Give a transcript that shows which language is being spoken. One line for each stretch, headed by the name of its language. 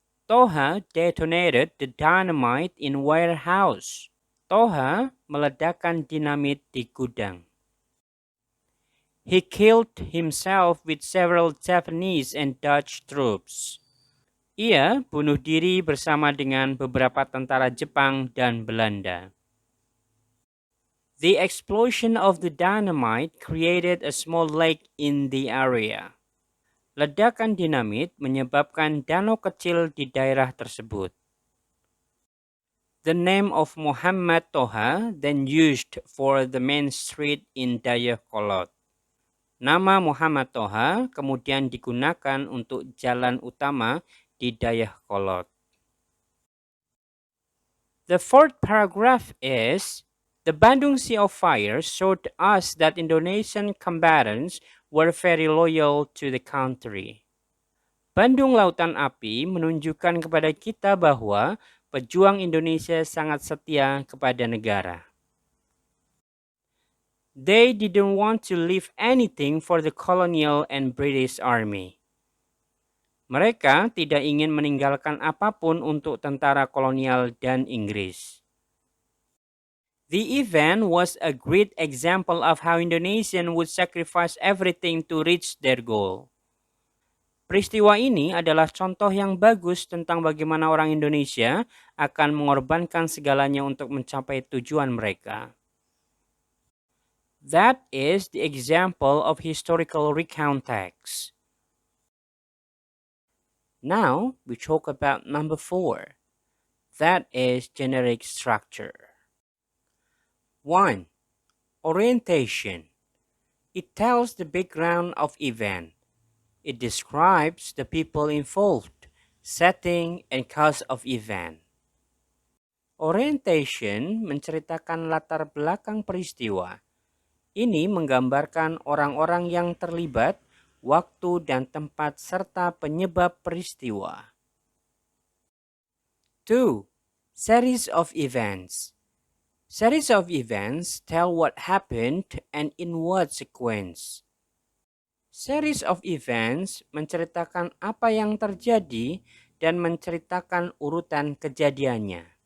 English: Toha detonated the dynamite in warehouse.
Indonesian: Toha meledakkan dinamit di gudang.
English: He killed himself with several Japanese and Dutch troops.
Indonesian: Ia bunuh diri bersama dengan beberapa tentara Jepang dan Belanda.
English: The explosion of the dynamite created a small lake in the area.
Indonesian: Ledakan dinamit menyebabkan danau kecil di daerah tersebut.
English: The name of Muhammad Toha then used for the main street in Dayakolot.
Indonesian: Nama Muhammad Toha kemudian digunakan untuk jalan utama di Dayakolot.
English: The fourth paragraph is, the Bandung Sea of Fire showed us that Indonesian combatants were very loyal to the country.
Indonesian: Bandung Lautan Api menunjukkan kepada kita bahwa pejuang Indonesia sangat setia kepada negara.
English: They didn't want to leave anything for the colonial and British Army.
Indonesian: Mereka tidak ingin meninggalkan apapun untuk tentara kolonial dan Inggris.
English: The event was a great example of how Indonesians would sacrifice everything to reach their goal.
Indonesian: Peristiwa ini adalah contoh yang bagus tentang bagaimana orang Indonesia akan mengorbankan segalanya untuk mencapai tujuan mereka.
English: That is the example of historical recount text. Now we talk about number 4. That is generic structure. 1. Orientation. It tells the background of event. It describes the people involved, setting, and cause of event.
Indonesian: Orientation menceritakan latar belakang peristiwa. Ini menggambarkan orang-orang yang terlibat, waktu dan tempat serta penyebab peristiwa.
English: 2. Series of events. Series of events tell what happened and in what sequence.
Indonesian: Series of events menceritakan apa yang terjadi dan menceritakan urutan kejadiannya.